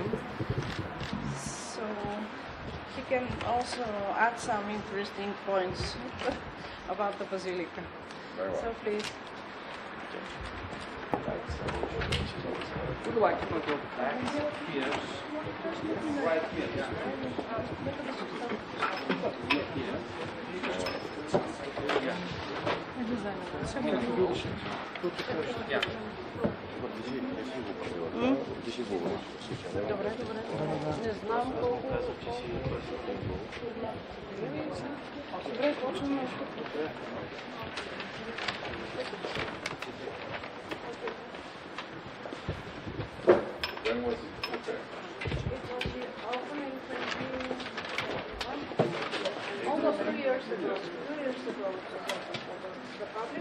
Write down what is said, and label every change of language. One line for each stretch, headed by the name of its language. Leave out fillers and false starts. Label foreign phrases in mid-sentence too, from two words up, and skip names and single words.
English: So he can also add some interesting points about the basilica. Very well. So please. Would you like to go back? Yes. Right here.
Bulgarian: Добре. Не знам колко. Добре, почваме от тук.
English: When was it prepared? It was opened in 2021. Almost 2 years ago. 2 years ago it was opened for the public.